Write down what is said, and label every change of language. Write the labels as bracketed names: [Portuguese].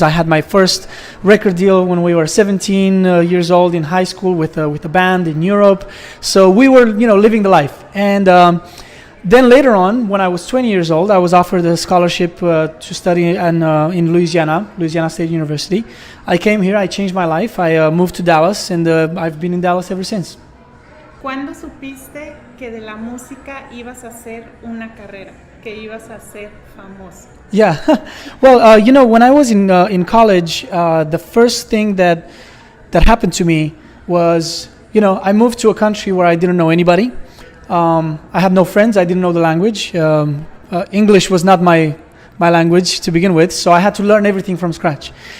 [English] I had my first record deal when we were 17 years old in high school with a band in Europe. So we were, living the life. And then later on, when I was 20 years old, I was offered a scholarship to study in Louisiana State University. I came here, I changed my life, I moved to Dallas, and I've been in Dallas ever since. [Spanish] ¿Cuándo supiste que de la música ibas a hacer una carrera, que ibas a ser famoso? [English] Yeah, well, when I was in college, the first thing that happened to me was, I moved to a country where I didn't know anybody. I had no friends, I didn't know the language. English was not my language to begin with, so I had to learn everything from scratch.